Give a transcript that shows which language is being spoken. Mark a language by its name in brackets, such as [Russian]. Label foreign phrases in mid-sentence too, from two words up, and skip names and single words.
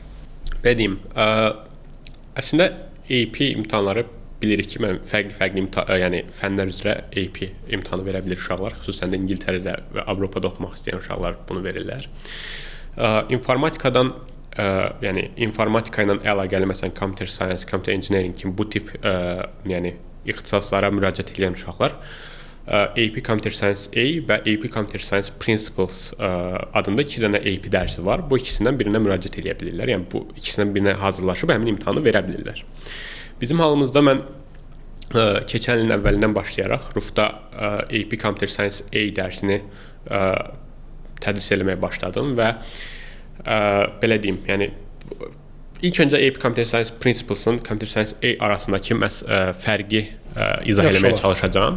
[Azerbaijani] Deyim, əslində AP imtahanları bilirik ki, fərqli yəni fənlər üzrə AP imtahanı verə bilir uşaqlar, xüsusən də İngiltərədə və Avropada oxumaq istəyən uşaqlar bunu verirlər. İnformatikadan, yəni informatika ilə əlaqəli, məsələn, [English] computer science, computer engineering [Azerbaijani] kimi bu tip yəni ixtisaslara müraciət edən uşaqlar AP Computer Science A və AP Computer Science Principles adında 2 dənə AP dərsi var. Bu ikisindən birinə müraciət edə bilirlər. Yəni bu ikisindən birinə hazırlaşıb həmin imtahanı verə bilirlər. Bizim halımızda mən keçən ilin əvvəlindən başlayaraq RUF-da AP Computer Science A dərsini tədris etməyə başladım və belə deyim, yəni ilk öncə AP Computer Science Principles-ın Computer Science A arasındakı fərqi izah etməyə çalışacağam.